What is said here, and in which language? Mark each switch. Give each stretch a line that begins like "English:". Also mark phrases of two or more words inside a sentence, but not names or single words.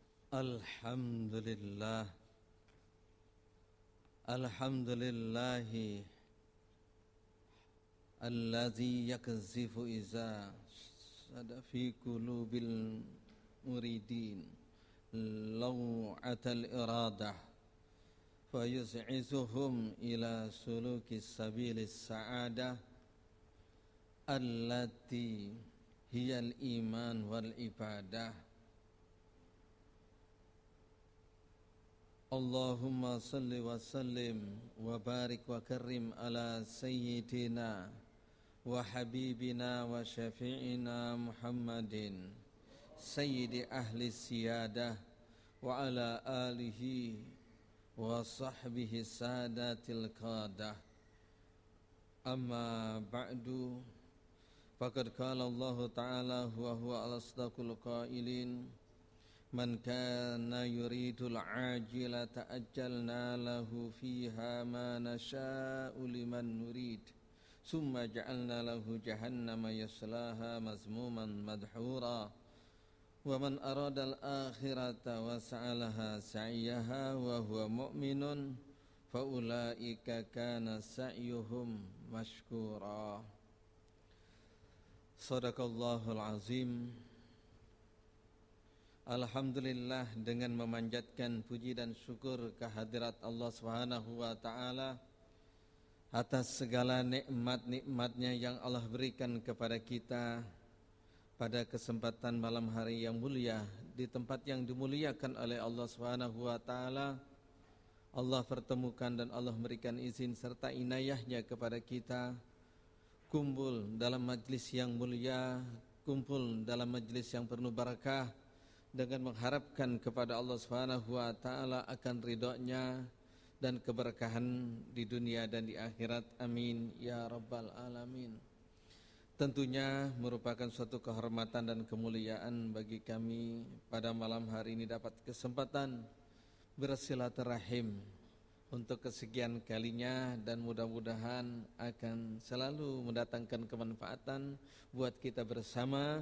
Arabic: Alhamdulillah. الحمد لله الذي يقذف إذا شاء في قلوب المريدين لوعة الإرادة فيزعجهم إلى سلوك سبيل السعادة التي هي الإيمان والعبادة. اللهم صل وسلم وبارك وكرم على سيدنا وحبيبنا وشفيعنا محمد سيد أهل السيادة وعلى آله وصحبه سادات القادة. أما بعد فقد قال الله تعالى وهو أصدق القائلين, من كان يريد العاجلة عجلنا له فيها ما نشاء لمن نريد ثم جعلنا له جهنم يصلاها مذموما مدحورا ومن أراد الآخرة وسعى لها سعيها وهو مؤمن فأولئك كان سعيهم مشكورا. صدق الله العظيم. Alhamdulillah,
Indonesian: dengan memanjatkan puji dan syukur kehadirat Allah
Arabic: سبحانه وتعالى
Indonesian: atas segala nikmat-nikmatnya yang Allah berikan kepada kita pada kesempatan malam hari yang mulia di tempat yang dimuliakan oleh Allah
Arabic: سبحانه وتعالى.
Indonesian: Allah pertemukan dan Allah memberikan izin serta inayahnya kepada kita kumpul dalam majlis yang mulia, kumpul dalam majlis yang penuh barakah dengan mengharapkan kepada Allah
Arabic: سبحانه وتعالى
Indonesian: akan ridhonya dan keberkahan di dunia dan di akhirat.
Arabic: آمين يا رب العالمين.
Indonesian: Tentunya merupakan suatu kehormatan dan kemuliaan bagi kami pada malam hari ini dapat kesempatan bersilaturahim untuk kesekian kalinya, dan mudah-mudahan akan selalu mendatangkan kemanfaatan buat kita bersama.